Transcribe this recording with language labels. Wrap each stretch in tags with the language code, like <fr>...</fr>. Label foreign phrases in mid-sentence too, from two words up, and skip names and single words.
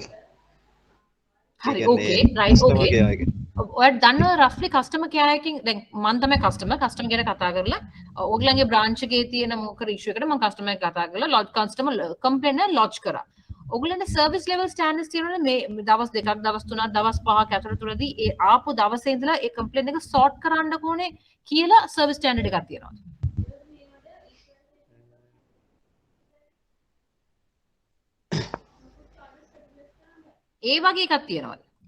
<si>හරි</si> <en>okay right okay.</en> <si>ඔයාලා දන්නවා roughly</si> <en>customer care</en> <si>එකකින් දැන් මම තමයි</si> <en>customer care</en> <si>කතා කරලා ඕගලන්ගේ branch එකේ තියෙන මොකද issue එකට මම customer එක කතා කරලා</si> <en>lodge customer complaint</en> <si>එක lodge කරා. ඕගලන්ට</si> <en>service level standards</en> <si>තියෙනවනේ මේ දවස් දෙකක් දවස් තුනක් දවස් පහක් ඇතුළතදී ඒ ආපු දවසේ ඉඳලා ඒ complaint එක sort කරන්න ඕනේ කියලා</si> <en>service standard</en> <si>එකක් තියෙනවා. ඒ වගේ එකක් තියෙනවද?</si>